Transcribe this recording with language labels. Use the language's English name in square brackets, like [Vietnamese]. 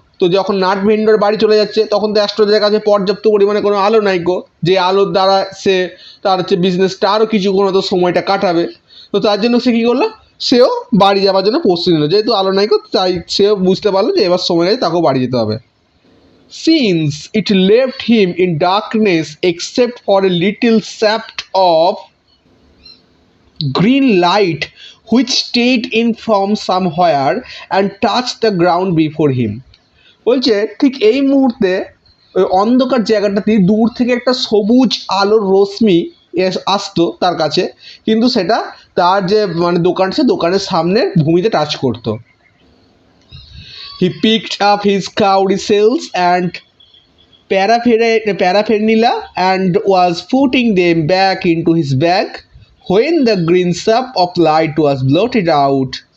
[Bangla] তো যখন nut vendor বাড়ি চলে যাচ্ছে তখন তো অ্যাস্ট্রোলজারের কাছে পর্যাপ্ত পরিমাণে কোনো আলো নাই গো, যে আলোর দ্বারা সে তার হচ্ছে বিজনেসটা আরও কিছুক্ষণ হয়তো সময়টা কাটাবে। তো তার জন্য সে কী করলো, সেও বাড়ি যাওয়ার জন্য প্রস্তুতি নিল। যেহেতু আলো নাই গো, তাই সেও বুঝতে পারলো যে এবার সময় নেই, তাকেও বাড়ি যেতে হবে। [English] Since it left him in darkness except for a little shaft of green light which stayed in from somewhere and touched the ground before him. [Bangla] বলছে ঠিক এই মুহূর্তে ওই অন্ধকার জায়গাটাতে দূর থেকে একটা সবুজ আলোর রশ্মি আসতো তার কাছে, কিন্তু সেটা তার যে মানে দোকান, সে দোকানের সামনে ভূমিতে টাচ করতো। [English] He picked up his cowrie shells and paraphernalia and was putting them back into his bag when the green shaft of light was blotted out.